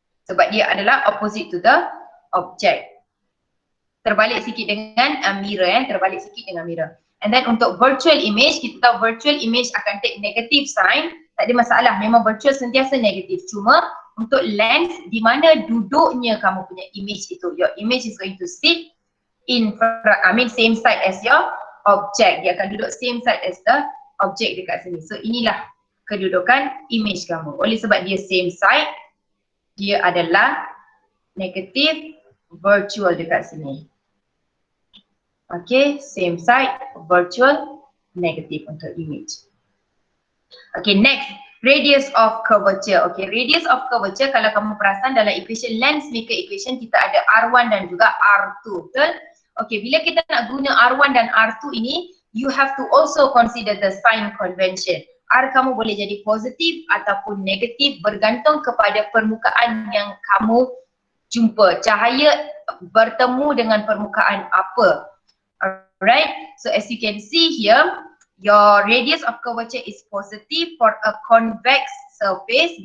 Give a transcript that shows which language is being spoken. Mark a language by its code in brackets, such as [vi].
[ms] Sebab dia adalah [en] opposite to the object. [ms] Terbalik sikit dengan mirror, terbalik sikit dengan mirror. [en] And then untuk virtual image, [ms] kita tahu [en] virtual image akan take negative sign. [ms] Tak ada masalah, memang virtual sentiasa negatif. Cuma untuk lens, di mana duduknya kamu punya image itu. [en] Your image is going to sit in front, same side as your object. [ms] Dia akan duduk [en] same side as the object [ms] dekat sini. So inilah kedudukan image kamu. Oleh sebab dia same side, dia adalah negative virtual dekat sini. [en] Okay, same side, virtual, negative [ms] untuk image. Okay, next, radius of curvature. Okay, radius of curvature, kalau kamu perasan dalam equation lens maker equation, kita ada R1 dan juga R2, betul? Okay, bila kita nak guna R1 dan R2 ini, [en] you have to also consider the sign convention. [ms] R kamu boleh jadi positif ataupun negatif bergantung kepada permukaan yang kamu jumpa. Cahaya bertemu dengan permukaan apa. [en] Alright, so as you can see here, your radius of curvature is positive for a convex surface.